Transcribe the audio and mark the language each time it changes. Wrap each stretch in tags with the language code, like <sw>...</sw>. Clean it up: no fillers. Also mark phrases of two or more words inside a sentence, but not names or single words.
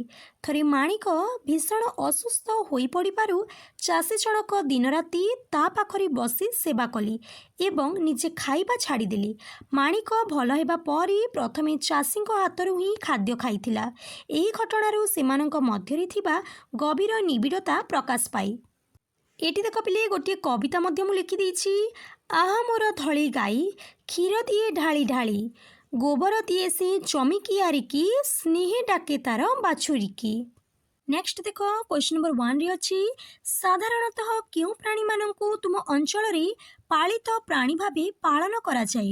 <or>ଥରେ ମାଣିକ ଭୀଷଣ ଅସୁସ୍ଥ ହୋଇ ପଡ଼ିବାରୁ ଚାଷୀ ଜଣକ ଦିନ ରାତି ତା ପାଖରେ ବସି ସେବା କଲେ ଏବଂ ନିଜେ ଖାଇବା ଛାଡ଼ିଦେଲେ। ମାଣିକ ଭଲ ହେବା ପରେ ପ୍ରଥମେ ଚାଷୀ ହାତରୁ ହିଁ ଖାଦ୍ୟ ଖାଇଥିଲା। ଏହି ଘଟଣାରୁ ସେମାନଙ୍କ ମଧ୍ୟରେ ଥିବା ଗଭୀର ନିବିଡ଼ତା ପ୍ରକାଶ ପାଏ। ଏଟି ଦେଖ ପିଲେ ଗୋଟେ କବିତା ଲେଖି ଦେଇଛି। ଆହା ମୋର ଧଳି ଗାଈ, କ୍ଷୀର ଦିଏ ଢାଳି ଢାଳି, ଗୋବର ଦିଏ ସେ ଜମିକିଆରିକି, ସ୍ନେହେ ଡାକେ ତାର ବାଛୁରିକି। ନେକ୍ସଟ ଦେଖ</or> <en>question number</en> <or>1ରେ ଅଛି, ସାଧାରଣତଃ କେଉଁ ପ୍ରାଣୀମାନଙ୍କୁ ତୁମ ଅଞ୍ଚଳରେ ପାଳିତ ପ୍ରାଣୀ ଭାବେ ପାଳନ କରାଯାଏ?</or>